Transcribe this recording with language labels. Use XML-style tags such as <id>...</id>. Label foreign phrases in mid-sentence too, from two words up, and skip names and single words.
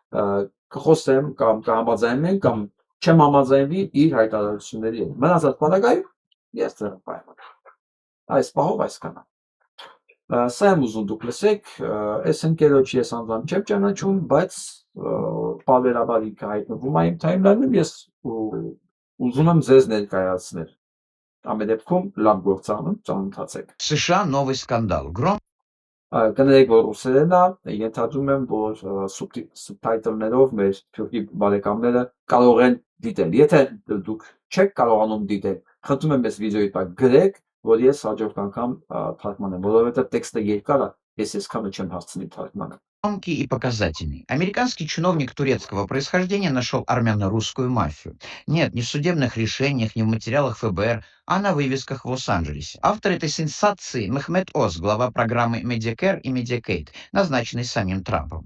<hy>կխոսեմ կամ կհամաձայնեմ կամ չեմ համաձայնվի իր հայտարարությունների հետ։ Մնացած բանակայում ես ձեռնպայեմ։ Այս պահով այսքանը։ Սա եմ ուզում դուք լսեք, այս ընկերոջ ես անձամբ չեմ ճանաչում, բայց պարբերաբար ինքը հայտնվում է իմ թայմլայնում, ես ուզում եմ ձեզ ներկայացնել։ Ամեն դեպքում լավ գործանում ծանոթացեք։</hy> <ru>США новый скандал.</ru> <hy>Կներեք, որ ռուսերեն է, ենթադրում եմ, որ սուբտայտլներով մեր թուրքի բարեկամները կարող են դիտել։ Եթե դուք չեք կարողանում դիտել, խնդրում եմ այս վիդեոյի տակ գրեք, որ ես հաջորդ անգամ թարգմանեմ, որովհետև տեքստը երկար է, ես այսքանը չեմ հասցնի թարգմանել։</hy> <ru>Громкий и показательный. Американский чиновник турецкого происхождения нашел армяно-русскую мафию. Нет, не в судебных решениях, не в материалах ФБР, а на вывесках в Лос-Анджелесе. Автор этой сенсации Мехмед Оз, глава программы Medicare и Medicaid, назначенный самим Трампом.</ru>